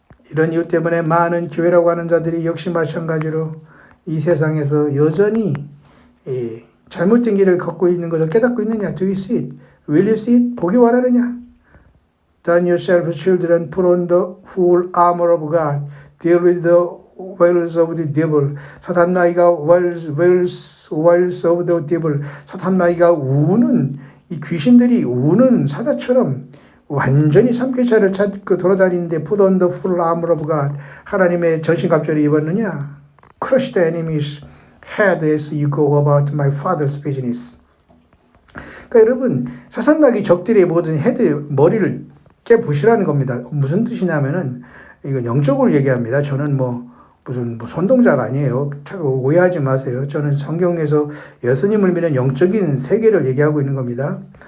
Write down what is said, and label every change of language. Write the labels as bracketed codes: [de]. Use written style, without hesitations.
[ko] 이런 이유 때문에 많은 교회라고 하는 자들이 역시 마찬가지로 이 세상에서 여전히 잘못된 길을 걷고 있는 것을 깨닫고 있느냐? [en] Do you see it? Will you see it? [ko] 보기 원하느냐? [en] Turn yourselves, children, put on the full armor of God. Deal with the wiles of the devil. [ko] 사탄 마귀가 [en] wiles of the devil. [ko] 사탄 마귀가 우는 이 귀신들이 우는 사자처럼 완전히 삼켜차를 찾고 돌아다니는데 [en] put on the full armor of God. [ko] 하나님의 전신갑주를 입었느냐? [en] Crush the enemy's head as you go about my father's business. [ko] 그러니까 여러분 사탄마귀 적들의 모든 헤드 머리를 깨부시라는 겁니다. 무슨 뜻이냐면은 이거 영적으로 얘기합니다. 저는 무슨 선동자가 아니에요. 오해하지 마세요. 저는 성경에서 예수님을 믿는 영적인 세계를 얘기하고 있는 겁니다.